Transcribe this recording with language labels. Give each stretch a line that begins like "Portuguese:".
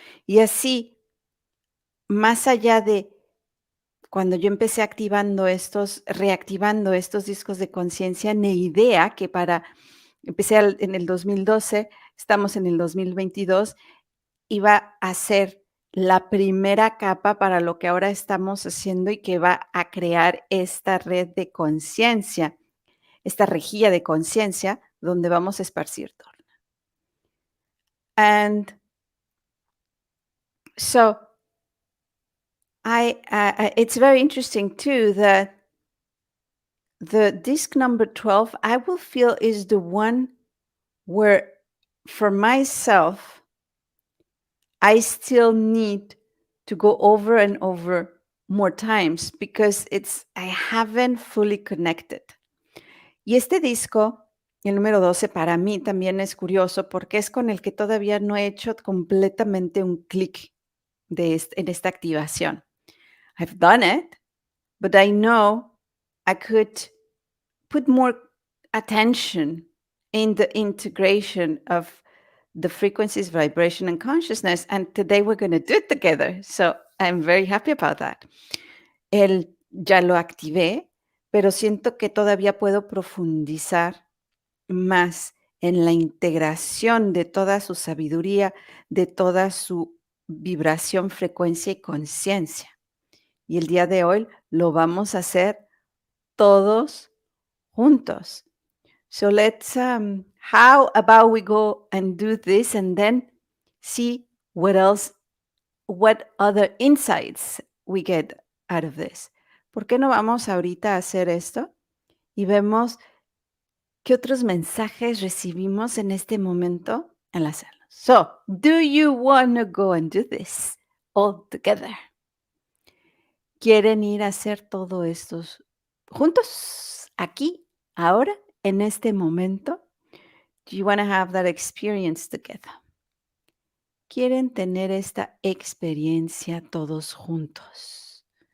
Spanish: Y así, más allá de cuando yo empecé reactivando estos discos de conciencia, ni idea que en el 2012, estamos en el 2022, iba a ser la primera capa para lo que ahora estamos haciendo y que va a crear esta red de conciencia, esta rejilla de conciencia donde vamos a esparcir todo.
English: And so it's very interesting too that the disc number 12, I will feel is the one where for myself, I still need to go over and over more times because I haven't fully connected.
Spanish: Y este disco, el número 12, para mí también es curioso porque es con el que todavía no he hecho completamente un clic en esta activación.
English: I've done it, but I know I could put more attention in the integration of the frequencies, vibration, and consciousness. And today we're going to do it together. So I'm very happy about that.
Spanish: Ya lo activé, pero siento que todavía puedo profundizar más en la integración de toda su sabiduría, de toda su vibración, frecuencia y conciencia. Y el día de hoy lo vamos a hacer todos juntos.
English: So how about we go and do this and then see what other insights we get out of this.
Spanish: ¿Por qué no vamos ahorita a hacer esto y vemos qué otros mensajes recibimos en este momento al hacerlo?
English: So, do you want to go and do this all together?
Spanish: ¿Quieren ir a hacer todo esto juntos, aquí, ahora, en este momento?
English: Do you want to have that experience together?
Spanish: ¿Quieren tener esta experiencia todos juntos?